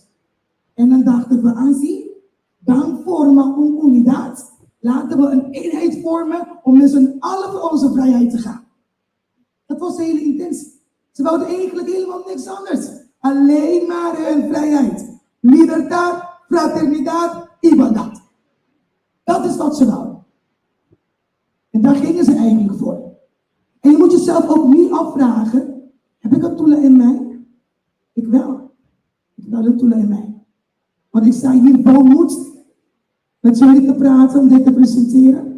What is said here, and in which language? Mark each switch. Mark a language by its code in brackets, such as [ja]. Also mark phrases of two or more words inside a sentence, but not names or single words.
[nl] En dan dachten we aan zie, dan vormen we een unidad. Laten we een eenheid vormen om met z'n allen voor onze vrijheid te gaan. Dat was de hele intentie. Ze wilden eigenlijk helemaal niks anders. Alleen maar hun vrijheid. [es] Libertad, fraternidad, igualdad. [nl] Dat is wat ze wilden. En daar gingen ze eigenlijk voor. En je moet jezelf ook niet afvragen, heb ik een Tula in mij? Ik wel. Ik heb wel een Tula in mij. Want ik sta hier vol moed met jullie te praten om dit te presenteren.